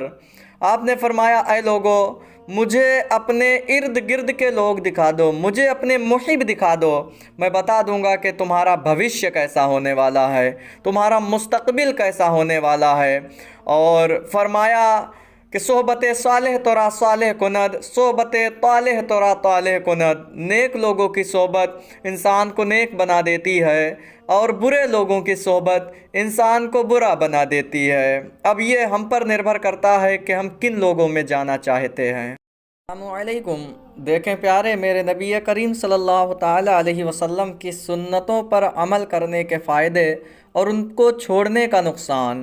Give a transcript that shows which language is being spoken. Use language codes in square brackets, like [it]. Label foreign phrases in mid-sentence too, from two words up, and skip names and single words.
[ur] آپ نے فرمایا، اے لوگو، مجھے اپنے ارد گرد کے لوگ دکھا دو، مجھے اپنے محب دکھا دو، میں بتا دوں گا کہ تمہارا بھوشیہ کیسا ہونے والا ہے، تمہارا مستقبل کیسا ہونے والا ہے۔ اور فرمایا کہ [fa] صحبت صالح تورا صالح کند، صحبت طالح تورا طالح کند۔ [ur] نیک لوگوں کی صحبت انسان کو نیک بنا دیتی ہے، اور برے لوگوں کی صحبت انسان کو برا بنا دیتی ہے۔ اب یہ ہم پر نربھر کرتا ہے کہ ہم کن لوگوں میں جانا چاہتے ہیں۔ [ar] السلام علیکم۔ [ur] دیکھیں پیارے، میرے نبی کریم [ar] صلی اللہ تعالیٰ علیہ وسلم [ur] کی سنتوں پر عمل کرنے کے فائدے اور ان کو چھوڑنے کا نقصان۔